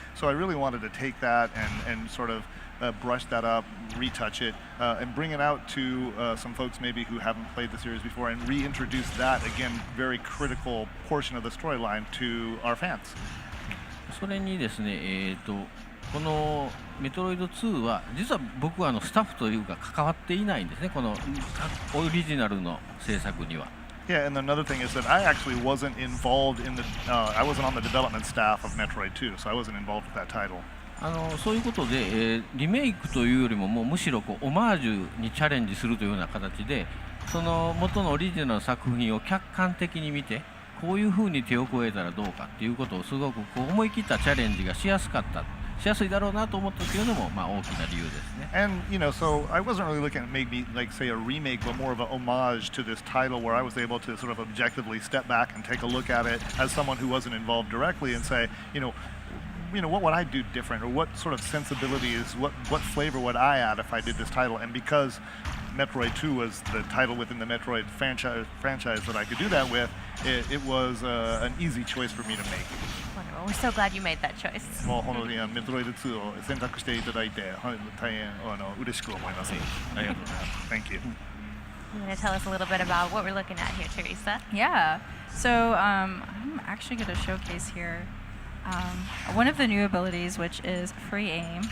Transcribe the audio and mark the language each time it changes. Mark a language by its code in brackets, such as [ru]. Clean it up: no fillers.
[en] So I really wanted to take that and sort of brush that up, retouch it, and bring it out to some folks maybe who haven't played the series before, and reintroduce that again, very critical portion of the storyline to our fans. [ja] それにですね、このメトロイド2は実は僕はスタッフというか関わっていないんですね、このオリジナルの制作には。 [en] Yeah, and another thing is that I actually wasn't involved in I wasn't on the development staff of Metroid 2, so I wasn't involved with that title. [ja] そういうことで、リメイクというよりもむしろオマージュにチャレンジするというような形で、その元のオリジナルの作品を客観的に見て、こういうふうに手を加えたらどうかっていうことをすごく思い切ったチャレンジがしやすかった。しやすいだろうなと思ったというのも大きな理由ですね。 [en] And so I wasn't really looking at maybe like say a remake, but more of a homage to this title, where I was able to sort of objectively step back and take a look at it as someone who wasn't involved directly and say, what would I do different, or what sort of sensibilities, what flavor would I add if I did this title? And because Metroid 2 was the title within the Metroid franchise that I could do that with, it was an easy choice for me to make. Wonderful. We're so glad you made that choice. [ja] もう本当にメトロイド2を選択していただいて大変嬉しく思います。ありがとうございます。 [en] Thank you. You're going to tell us a little bit about what we're looking at here, Teresa. Yeah. So I'm actually going to showcase here one of the new abilities, which is free aim.